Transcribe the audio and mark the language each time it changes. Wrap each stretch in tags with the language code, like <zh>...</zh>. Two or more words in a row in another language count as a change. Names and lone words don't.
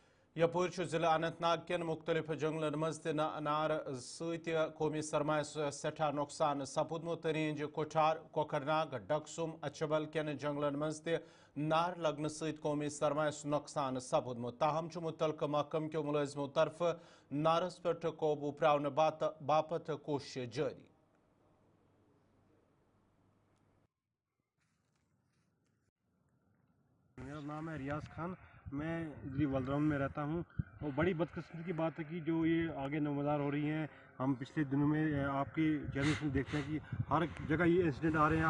<ks>یپور ضلع اننت ناگ کن مختلف جنگلن مز نار ست قومی سرمایہ سٹھا نقصان سپودمت رینج کوٹھار کوکرناگ ڈکسم اچبل کن جنگلن مز نار لگن ست قومی سرمایہ نقصان سپودمت تاہم متعلقہ محکمہ کیو ملازمو طرف نارس پہ قوبو پراؤن باپت کوشش جاری.</ks> <ur>میرا نام ہے ریاض خان. میں ادھر ولدراؤن میں رہتا ہوں. اور بڑی بدقسمتی کی بات ہے کہ جو یہ آگے نمودار ہو رہی ہیں. ہم پچھلے دنوں میں آپ کے چینلز میں دیکھتے ہیں کہ ہر جگہ یہ انسیڈنٹ آ رہے ہیں.</ur>